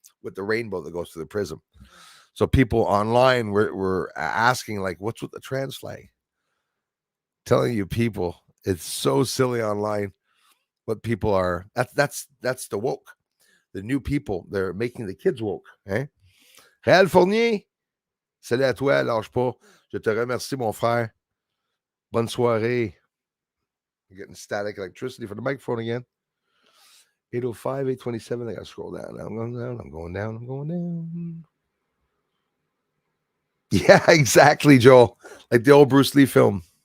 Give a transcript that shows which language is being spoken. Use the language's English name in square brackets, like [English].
[English] with the rainbow that goes through the prism. So people online were asking, like, what's with the trans flag? Telling you, people, it's so silly online. What people are, that's the woke, the new people. They're making the kids woke. Eh? [French] Réal Fournier, salut à toi, lâche pas. Je te remercie, mon frère. Bonne soirée. [English] You're getting static electricity for the microphone again. 805, 827. I gotta scroll down. Now I'm going down. I'm going down. I'm going down. Yeah, exactly, Joel. Like the old Bruce Lee film.